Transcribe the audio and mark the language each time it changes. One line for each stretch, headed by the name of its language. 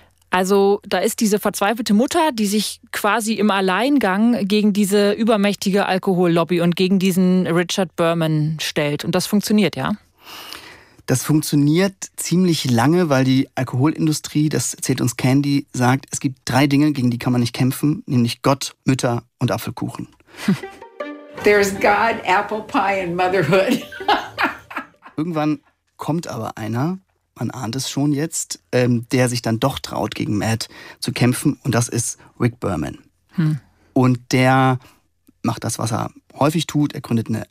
German: Also da ist diese verzweifelte Mutter, die sich quasi im Alleingang gegen diese übermächtige Alkohollobby und gegen diesen Richard Berman stellt. Und das funktioniert, ja? Das funktioniert ziemlich lange, weil die Alkoholindustrie, das erzählt uns Candy, sagt, es gibt drei Dinge, gegen die kann man nicht kämpfen, nämlich Gott, Mütter und Apfelkuchen.
English: There's God, apple pie and motherhood.
German: Irgendwann kommt aber einer, man ahnt es schon jetzt, der sich dann doch traut, gegen MAD zu kämpfen. Und das ist Rick Berman. Und der macht das, was er häufig tut. Er gründet eine